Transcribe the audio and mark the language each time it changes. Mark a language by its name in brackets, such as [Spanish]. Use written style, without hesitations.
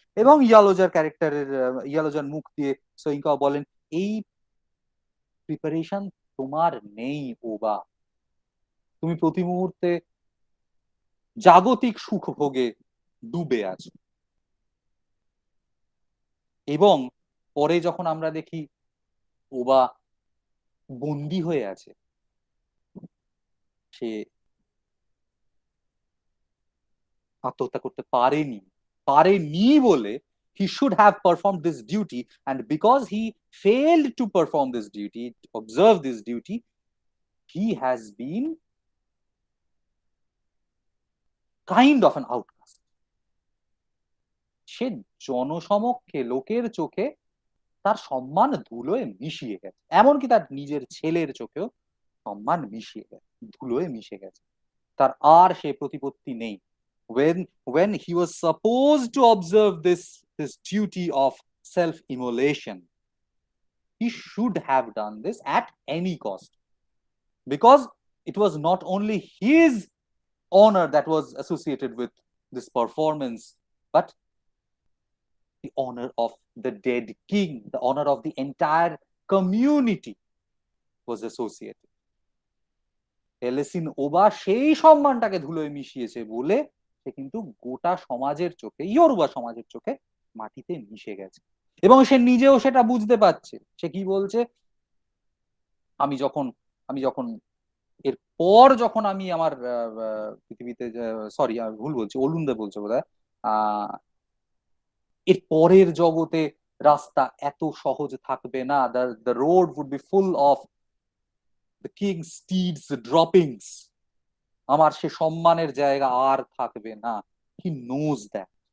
[Bangla] এবং ইয়ালোজার ক্যারেক্টারের, ইয়ালোজার মুখ দিয়ে সোয়িঙ্কাও বলেন, এই প্রিপারেশন তোমার নেই ওবা, তুমি প্রতি মুহূর্তে জাগতিক সুখ ভোগে ডুবে আছে। এবং পরে যখন আমরা দেখি ওবা বন্দি হয়ে আছে, সে আত্মহত্যা করতে পারেনি বলে [English] he should have performed this duty, and because he failed to perform this duty, observe this duty, he has been kind of an outcast. [Bangla] সে জনসমক্ষে লোকের চোখে তার সম্মান ধুলোয় মিশিয়ে গেছে, এমনকি তার নিজের ছেলের চোখেও সম্মান মিশিয়ে গেছে, ধুলোয় মিশে গেছে। তার আর সে প্রতিপত্তি নেই। [English] when he was supposed to observe this duty of self immolation, he should have done this at any cost, because it was not only his honor that was associated with this performance, but the honor of the dead king, the honor of the entire community was associated. [Bangla] এলেসিন ওবা সেই সম্মানটাকে ধুলোয় মিশিয়েছে বলে সে কিন্তু গোটা সমাজের চোখে, ইয়োরুবা সমাজের চোখে মাটিতে মিশে গেছে। এবং সে নিজেও সেটা বুঝতে পারছে। সে কি বলছে, আমি যখন আমি যখন এরপর যখন আমি আমার পৃথিবীতে, সরি আমি ভুল বলছি, অলুন্দে বলছে বোধহয়, এর পরের জগতে রাস্তা এত সহজ থাকবে না, [English] the road would be full of the king's steeds droppings, [Bangla] আমার সে সম্মানের জায়গা আর থাকবে না। [English] He knows that.